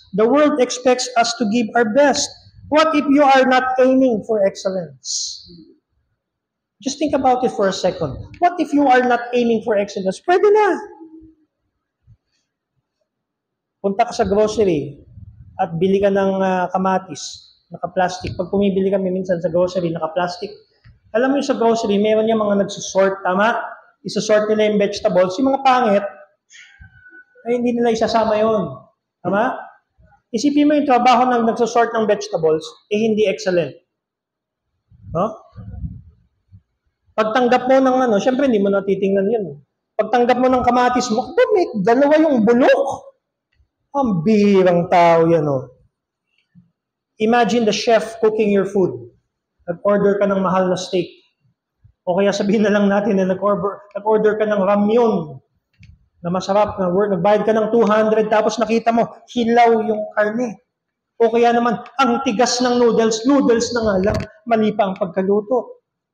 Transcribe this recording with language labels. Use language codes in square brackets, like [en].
[en] The world expects us to give our best. What if you are not aiming for excellence? Just think about it for a second. What if you are not aiming for excellence? [tl] Pwede na. Punta ka sa grocery at bili ka ng kamatis, naka-plastic. Pag pumibili kami minsan sa grocery, naka-plastic. Alam mo yung sa grocery, meron yung mga nagsusort, tama? Isusort nila yung vegetables. Yung mga pangit, ay hindi nila isasama yun. Tama? Isipin mo yung trabaho ng nagsusort ng vegetables, hindi excellent. No? Pagtanggap mo ng syempre hindi mo natitingnan yun. Pagtanggap mo ng kamatis mo, may dalawa yung bulok. Ang birang tao yan, [en] Imagine the chef cooking your food. [tl] Nag-order ka ng mahal na steak. O kaya sabihin na lang natin na nag-order ka ng ramyun na masarap, nagbayad ka ng 200, tapos nakita mo, hilaw yung karne. O kaya naman, ang tigas ng noodles na nga lang, mali pa ang pagkaluto.